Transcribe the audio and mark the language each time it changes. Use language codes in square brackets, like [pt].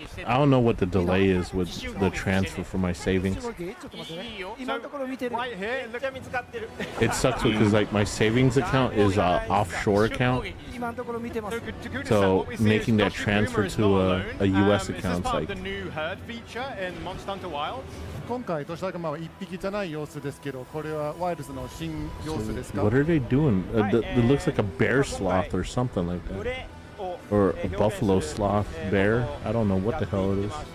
[en] I don't know what the delay is with the transfer for my savings. It sucks because like my savings account is an offshore account, so making that transfer to a US account is like. [ja] 今回ドシャグマは一匹じゃない様子ですけど、これはワイルズの新様子ですか？ [en] What are they doing? It looks like a bear sloth or something like that. Or a buffalo sloth bear. I don't know what the hell it is.